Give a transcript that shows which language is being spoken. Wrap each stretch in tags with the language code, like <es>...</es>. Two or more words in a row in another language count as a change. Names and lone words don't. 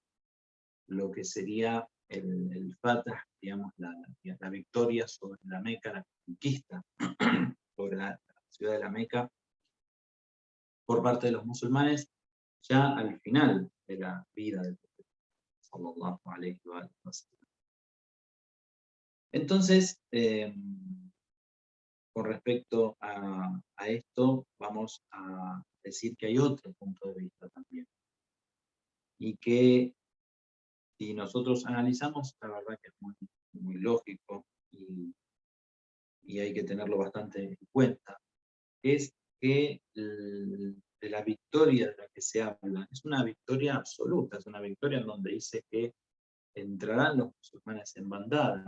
<es>Lo que sería el Fatah, digamos, la victoria sobre la Meca, la conquista sobre la ciudad de la Meca por parte de los musulmanes, ya al final de la vida del profeta</es> <ar>صلى الله عليه وسلم.</ar> <es>Entonces, con respecto a esto, vamos a decir que hay otro punto de vista también. Y que si nosotros analizamos, la verdad que es muy lógico y hay que tenerlo bastante en cuenta, es que de la victoria de la que se habla es una victoria absoluta, es una victoria en donde dice que entrarán los musulmanes en bandada.</es>